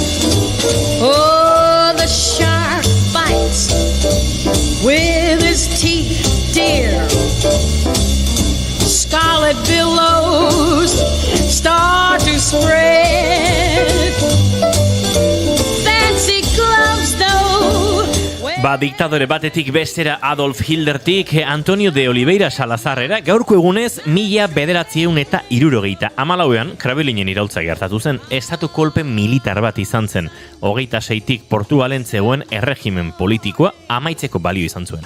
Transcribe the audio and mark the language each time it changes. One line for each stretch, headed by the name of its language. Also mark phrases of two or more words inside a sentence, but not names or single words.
English: Oh, the shark bites with his teeth, dear. Scarlet billows start to spread. Fancy gloves, though.
Basque: Diktadore batetik bestera Adolf Hitlertik Antonio de Oliveira Salazarrera, gaurko egunez 1964an Krabelinen iraultza gertatu zen, estatu kolpe militar bat izan zen, 26tik Portugalen zegoen erregimen politikoa amaitzeko balio izan zuena.